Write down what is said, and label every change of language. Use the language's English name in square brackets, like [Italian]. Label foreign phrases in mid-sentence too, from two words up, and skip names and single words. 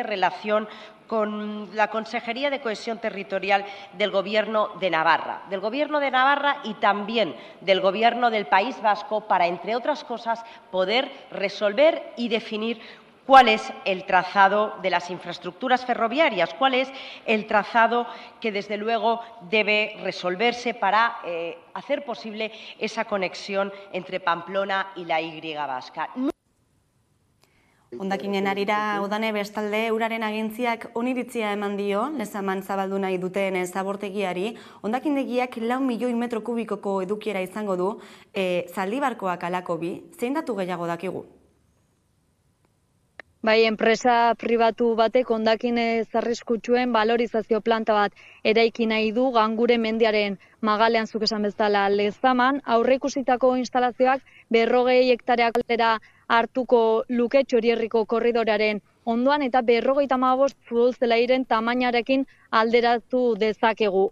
[Spanish] relación con la Consejería de Cohesión Territorial del Gobierno de Navarra y también del Gobierno del País Vasco para, entre otras cosas, poder resolver y definir cuál es el trazado de las infraestructuras ferroviarias, cuál es el trazado que, desde luego, debe resolverse para hacer posible esa conexión entre Pamplona y la Y vasca. [Basque] Hondakinen arira udane bestalde uraren agintziak oniritzia eman dio, Lezaman zabaldu nahi duten zabortegiari, hondakindegiak 4 milioi metro kubikoko edukiera izango du, Zaldibarkoak alako bi, zein datu gehiago dakigu? Bai, enpresa pribatu batek hondakin arriskutsuen balorizazio planta bat eraiki nahi du Gangure mendiaren magalean zuk esan bezala Lezaman, aurreikusitako instalazioak 40 hektareak aldera hartuko luke Txorierriko korridorearen ondoan eta 55 futbol zelairen tamainarekin alderatu dezakegu.